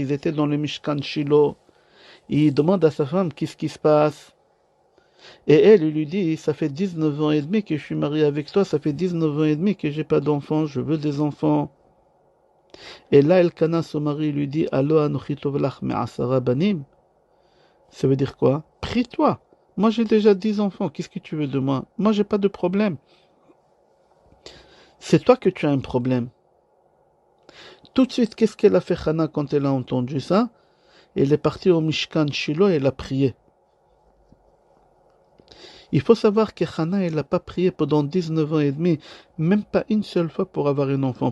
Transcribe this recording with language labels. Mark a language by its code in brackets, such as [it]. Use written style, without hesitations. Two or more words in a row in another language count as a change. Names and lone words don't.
[fr] Ils étaient dans le Mishkan Shiloh. Il demande à sa femme qu'est-ce qui se passe. Et elle, il lui dit, ça fait 19 ans et demi que je suis marié avec toi, ça fait 19 ans et demi que j'ai pas d'enfants, je veux des enfants. Et là, Elkana, son mari, lui dit, [he] הלא אנכי טוב לך מעשרה בנים. [fr] Ça veut dire quoi? Prie-toi. Moi, j'ai déjà 10 enfants, qu'est-ce que tu veux de moi? Moi, j'ai pas de problème. C'est toi que tu as un problème. Tout de suite, qu'est-ce qu'elle a fait Hana quand elle a entendu ça? Elle est partie au Mishkan Shiloh et elle a prié. Il faut savoir que Hana, elle n'a pas prié pendant 19 ans et demi, même pas une seule fois pour avoir un enfant.